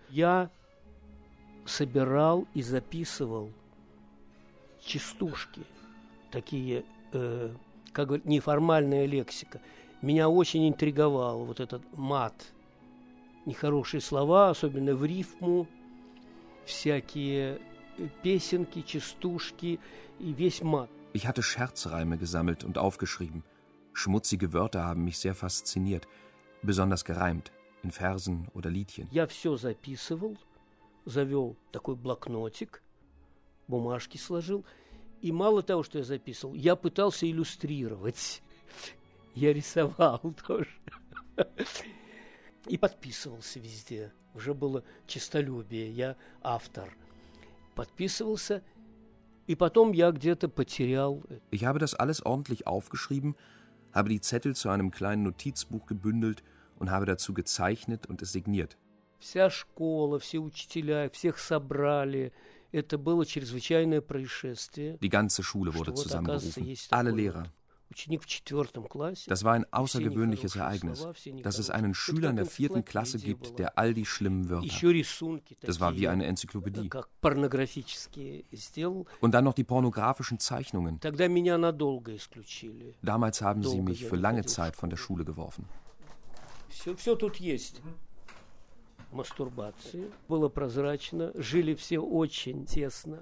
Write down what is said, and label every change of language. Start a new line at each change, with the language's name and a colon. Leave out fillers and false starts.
Russian: Я собирал и записывал частушки, такие, как говорят, неформальная лексика. Меня очень интриговал вот этот мат. Нехорошие слова, особенно в рифму, всякие песенки, частушки и весь мат.
German: Ich hatte Scherzreime gesammelt und aufgeschrieben. Schmutzige Wörter haben mich sehr fasziniert, besonders gereimt, in Versen oder Liedchen.
Russian: Я все записывал, завел такой блокнотик, бумажки сложил, и мало того, что я записывал, я пытался иллюстрировать. Я рисовал тоже. И подписывался везде. Уже было честолюбие, я автор. Подписывался.
German: Ich habe das alles ordentlich aufgeschrieben, habe die Zettel zu einem kleinen Notizbuch gebündelt und habe dazu gezeichnet und es signiert.
Russian: Вся школа, все учителя, всех собрали. Это было чрезвычайное происшествие.
German: Die ganze Schule wurde zusammengerufen. Alle Lehrer.
Russian: Ученик в четвертом классе.
German: Das war ein außergewöhnliches Ereignis, dass es einen Schüler in der 4. Klasse gibt, der all die schlimmen Wörter. Das war wie eine Enzyklopädie.
Russian: Как порнографические сделал.
German: Und dann noch die pornografischen Zeichnungen.
Russian: Тогда меня надолго исключили.
German: Damals haben sie mich für lange Zeit von der Schule geworfen.
Russian: Все тут есть. Мастурбация была прозрачна, жили все очень тесно.